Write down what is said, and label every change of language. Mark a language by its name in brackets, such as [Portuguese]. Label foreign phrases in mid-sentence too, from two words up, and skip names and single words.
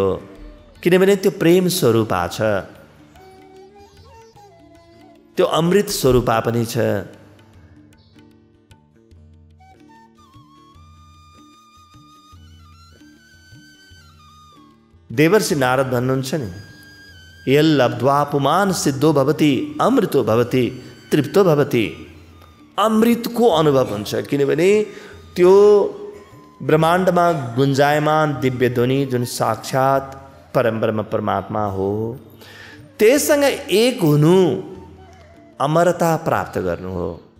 [Nepali] किनभने त्यो प्रेम स्वरूपा छ, त्यो अमृत स्वरूपा पनि छ। देवर्षि नारद भन्नुहुन्छ नि, [Sanskrit] यल्लब्ध्वा पुमान सिद्धो भवति अमृतो भवति तृप्तो भवति। [Nepali] अमृतको अनुभव हुन्छ, किनभने त्यो ब्रह्माण्डमा गुन्जायमान दिव्य ध्वनि जुन साक्षात परमब्रह्म परमात्मा हो, त्यससँग एक हुनु अमरता प्राप्त गर्नु हो।